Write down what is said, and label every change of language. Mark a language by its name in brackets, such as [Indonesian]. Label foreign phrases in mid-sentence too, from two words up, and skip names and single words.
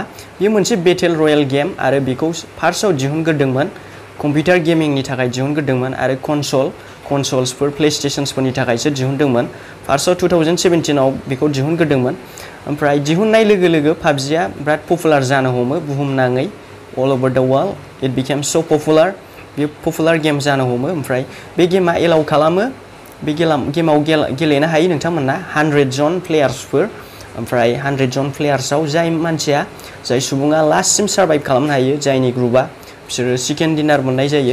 [Bodo] बेयो मोनसे [English] battle royale game [Bodo] आरो बेखौ फार्स्टआव दिहुनग्रोदोंमोन कम्पिउटार गेमिंनि थाखाय दिहुनग्रोदोंमोन आरो कनसोल्सफोर प्लेस्टेशन्सफोरनि थाखायसो दिहुनदोंमोन। फार्स्टआव 2017आव बेखौ दिहुनग्रोदोंमोन। ओमफ्राय दिहुननाय लोगो लोगो PUBGआ बिराद पपुलार जानो हमो बुहुमनाङै [English] all over the world. It became so popular. [Bodo] बे पपुलार गेम जानो हमो। ओमफ्राय बे गेमा एलाउ खालामो बे गेमाव गेलेनो हायो नोंथांमोना 100 जन प्लेयार्सफोर। ओमफ्राय 100 जन प्लेयार्सआव जाय सुबुङा लास्टसिम सार्भाइभ खालामनो हायो जायनि ग्रुपआ बिसोरो [English] chicken dinner [Bodo] मोननाय जायो।